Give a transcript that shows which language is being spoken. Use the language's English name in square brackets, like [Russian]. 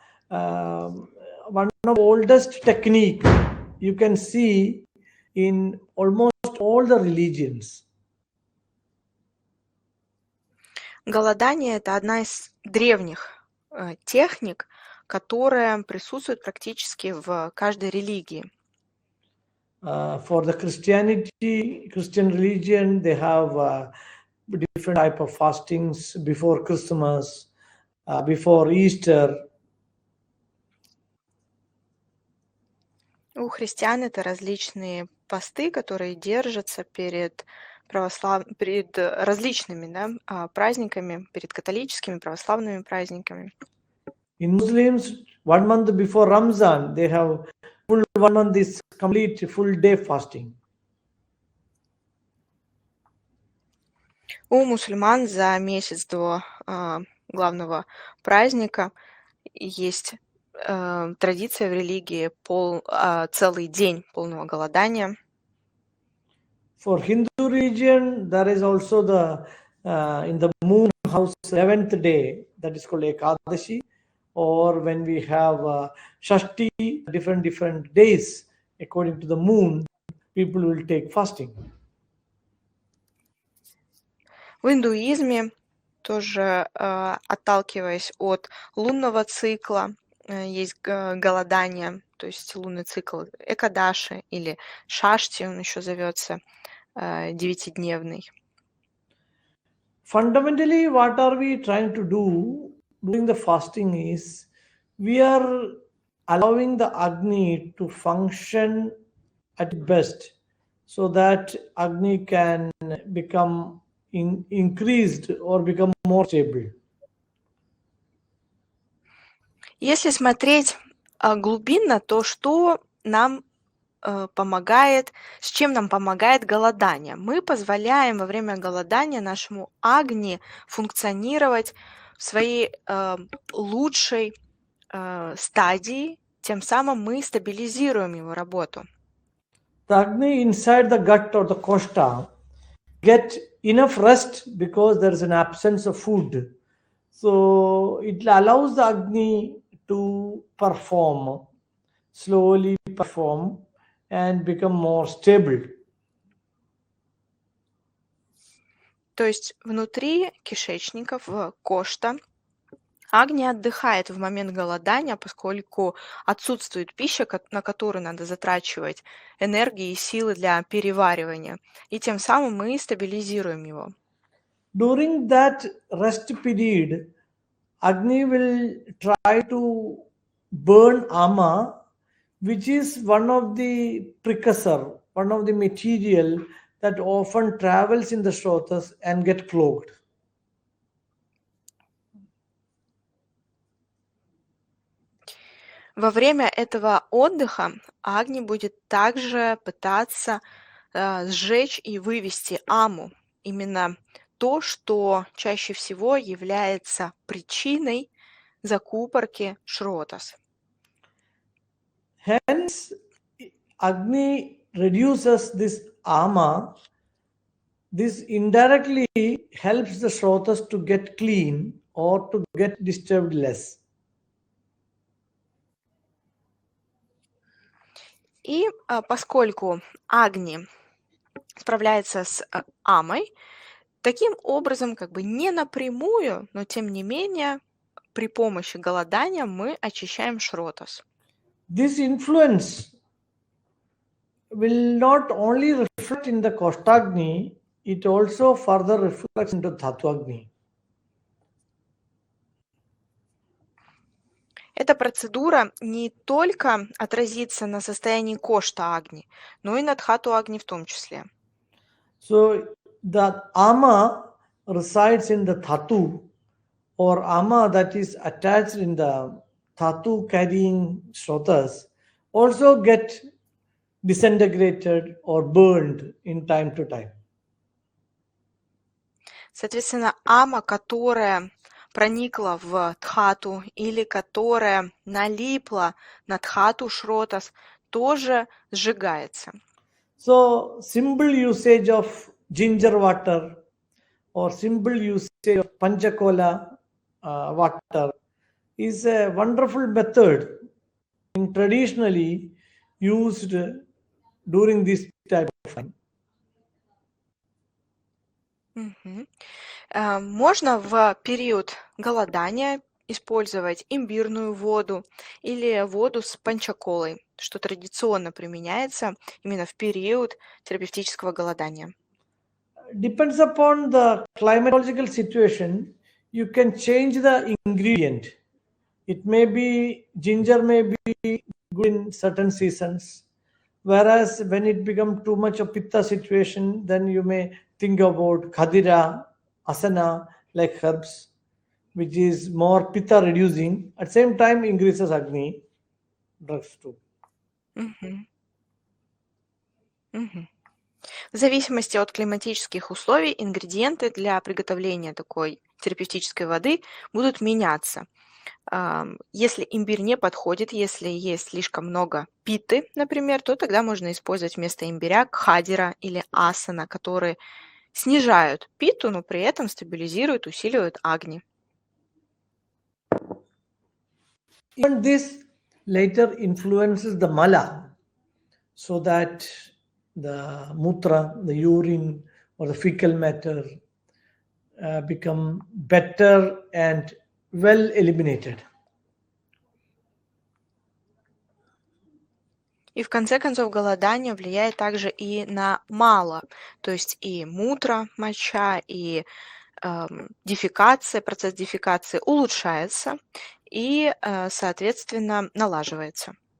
[English] One of the oldest technique you can see in almost all the religions. [Russian] Голодание– это одна из древних техник, которая присутствует практически в каждой религии. [English] For the Christian religion, they have different type of fastings before Christmas, before Easter. [Russian] У христиан это различные посты, которые держатся перед различными праздниками, перед католическими, православными праздниками. [English] In Muslims, 1 month before Ramzan, they have full 1 month is complete full day fasting. [Russian] У мусульман за месяц до главного праздника есть традиция в религии целый день полного голодания. [English] For Hindu religion, there is also the in the moon house 11th day, that is called Ekadashi, or when we have Shashti, different days according to the moon, people will take fasting. [Russian] В индуизме тоже, отталкиваясь от лунного цикла, есть голодание, то есть лунный цикл Экадаши или Шашти, он еще зовется, 9-дневный. [English] Fundamentally, what are we trying to do during the fasting is we are allowing the Agni to function at best so that Agni can become increased or become more stable. [Russian] Если смотреть глубинно, то что нам помогает, с чем нам помогает голодание? Мы позволяем во время голодания нашему Агни функционировать в своей лучшей стадии, тем самым мы стабилизируем его работу. [English] The Agni inside the gut or the koshta get enough rest because there is an absence of food. So it allows the Agni to perform, slowly perform, and become more stable. [Russian] То есть внутри кишечника, в кошта, Агни отдыхает в момент голодания, поскольку отсутствует пища, на которую надо затрачивать энергии и силы для переваривания. И тем самым мы стабилизируем его. [English] During that rest period, Agni will try to burn ama, which is one of the precursor, one of the material that often travels in the Shrotas and get clogged. [Russian] Во время этого отдыха Агни будет также пытаться сжечь и вывести аму, именно то, что чаще всего является причиной закупорки Шротас. [English] Hence, Agni reduces this ama. This indirectly helps the Shrotas to get clean or to get disturbed less. [Russian] И поскольку Агни справляется с амой, таким образом, как бы не напрямую, но тем не менее, при помощи голодания мы очищаем Шротас. [English] This influence will not only reflect in the Koshtagni, it also further reflects into Dhatu-Agni. [Russian] Эта процедура не только отразится на состоянии кошта Агни, но и на Дхату Агни в том числе. [English] So the ama resides in the Dhatu, or ama that is attached in the Dhatu carrying Shrotas, also get disintegrated or burned in time to time. [Russian] Соответственно, ама, которая проникла в Дхату или которая налипла на Дхату Шротас, тоже сжигается. [English] So simple usage of ginger water or simple usage of panchakola water is a wonderful method traditionally used during this type of time. [Russian] Можно в период голодания использовать имбирную воду или воду с панчаколой, что традиционно применяется именно в период терапевтического голодания. [English] Depends upon the climatological situation, you can change the ingredient. It may be ginger may be good in certain seasons, whereas when it becomes too much of pitta situation, then you may think about khadira, asana, like herbs, which is more pitta reducing. At the same time, increases agni drugs too. [Russian] В зависимости от климатических условий ингредиенты для приготовления такой терапевтической воды будут меняться. Если имбирь не подходит, если есть слишком много питы, например, то тогда можно использовать вместо имбиря кхадира или асана, которые снижают питу, но при этом стабилизируют, усиливают агни. [English] Even this later influences the mala, so that the mutra, the urine or the fecal matter become better and well eliminated. [Russian] И в конце концов голодание влияет также и на мало, то есть и мутра, моча, и дефекация, процесс дефекации улучшается и, соответственно, налаживается.